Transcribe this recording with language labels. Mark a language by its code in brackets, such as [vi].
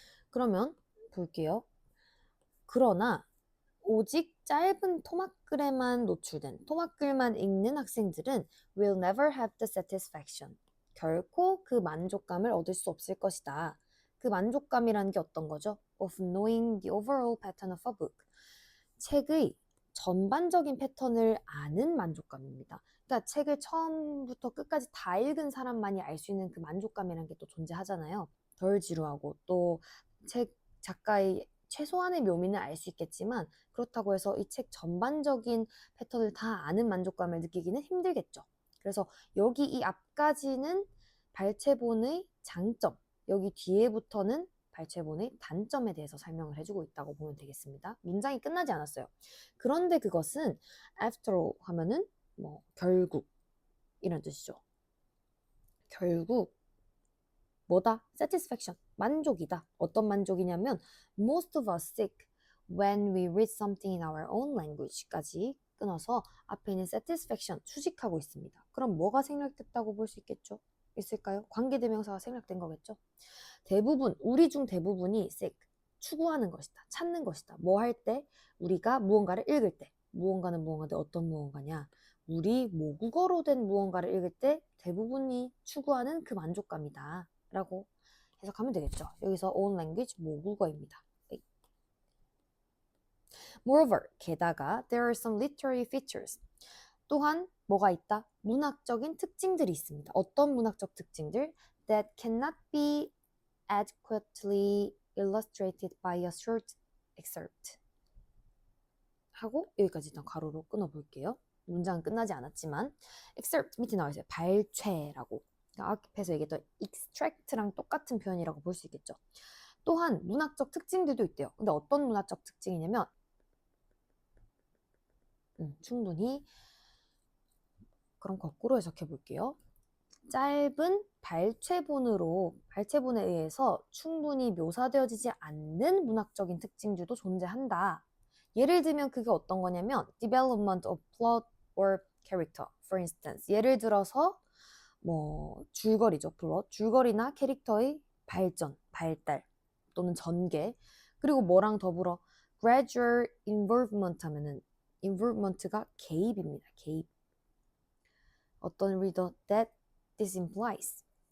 [ko] 그러면 볼게요. 그러나 오직 짧은 토막글에만 노출된 토막글만 읽는 학생들은 [en] will never have the satisfaction. [ko] 결코 그 만족감을 얻을 수 없을 것이다. 그 만족감이라는 게 어떤 거죠? [en] Of knowing the overall pattern of a book. [ko] 책의 전반적인 패턴을 아는 만족감입니다. 그러니까 책을 처음부터 끝까지 다 읽은 사람만이 알 수 있는 그 만족감이라는 게 또 존재하잖아요. 덜 지루하고 또 책 작가의 최소한의 묘미는 알 수 있겠지만 그렇다고 해서 이 책 전반적인 패턴을 다 아는 만족감을 느끼기는 힘들겠죠. 그래서 여기 이 앞까지는 발췌본의 장점, 여기 뒤에부터는 발췌본의 단점에 대해서 설명을 해주고 있다고 보면 되겠습니다. 문장이 끝나지 않았어요. 그런데 그것은 [en] after all [ko] 하면은 뭐 결국 이런 뜻이죠. 결국 뭐다? satisfaction, 만족이다. 어떤 만족이냐면 [en] most of us seek when we read something in our own language까지 [ko] 끊어서 앞에 있는 satisfaction 수식하고 있습니다. 그럼 뭐가 생략됐다고 볼 수 있을까요? 관계대명사가 생략된 거겠죠? 대부분, 우리 중 대부분이 seek, 추구하는 것이다. 찾는 것이다. 뭐 할 때? 우리가 무언가를 읽을 때. 무언가는 무언가인데 어떤 무언가냐? 우리 모국어로 된 무언가를 읽을 때 대부분이 추구하는 그 만족감이다. 라고 해석하면 되겠죠. 여기서 [en] own language [ko] 모국어입니다. [en] Moreover, [ko] 게다가 [en] there are some literary features. [ko] 또한 뭐가 있다? 문학적인 특징들이 있습니다. 어떤 문학적 특징들? [en] That cannot be adequately illustrated by a short excerpt. [ko] 하고 여기까지 일단 가로로 끊어볼게요. 문장은 끝나지 않았지만 excerpt 밑에 나와 있어요. 발췌라고. 앞에서 얘기했던 extract랑 똑같은 표현이라고 볼 수 있겠죠. 또한 문학적 특징들도 있대요. 근데 어떤 문학적 특징이냐면 충분히 그럼 거꾸로 해석해 볼게요. 짧은 발췌본에 의해서 충분히 묘사되어지지 않는 문학적인 특징들도 존재한다. 예를 들면 그게 어떤 거냐면 [en] development of plot or character, for instance. [ko] 예를 들어서 뭐 줄거리죠, 플롯. 줄거리나 캐릭터의 발전, 발달 또는 전개. 그리고 뭐랑 더불어 [en] gradual involvement [ko] 하면은 involvement가 개입입니다. 개입. 어떤 [en] reader that this implies.